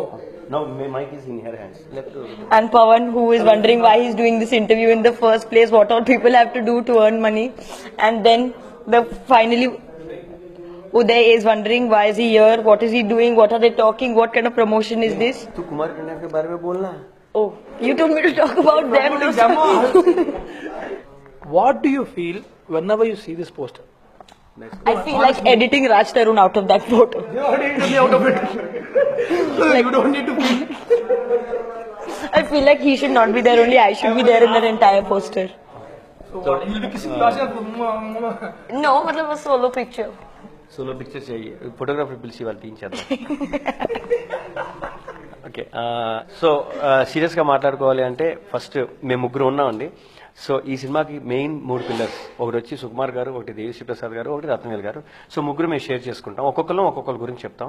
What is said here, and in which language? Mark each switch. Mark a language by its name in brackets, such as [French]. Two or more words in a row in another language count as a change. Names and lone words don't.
[English] Now my mic is in her hands. Left to And Pawan, who is wondering why he's doing this interview in the first place, what all people have to do to earn money. And then finally, Uday is wondering why is he here, what is he doing, what are they talking, what kind of promotion is this? [Hindi] तू कुमार कन्या के बारे में बोलना. [English] Oh, you told me to talk about them. No, What do you feel whenever you see this poster? I feel like editing Raj Tarun out of that photo. You already took me out of it. You don't need to feel. I feel like he should not be there, only I should be there in that entire poster. So what? You'll be kissing yourself. No, [Hindi] मतलब [English] a solo picture. solo picture [Hindi] चाहिए, फोटोग्राफर [Telugu] పిలిచి వాళ్ళు తీయించేద్దాం. ఓకే, సో సీరియస్గా మాట్లాడుకోవాలి అంటే ఫస్ట్ మేము ముగ్గురు ఉన్నామండి. సో ఈ సినిమాకి [English] main 3 pillars, [Telugu] ఒకటి వచ్చి సుకుమార్ గారు, ఒకటి దేవిశ్రీ ప్రసాద్ గారు, ఒకటి రత్నవేల్ గారు. సో ముగ్గురు మేము షేర్ చేసుకుంటాం, ఒక్కొక్కరి గురించి చెప్తాం.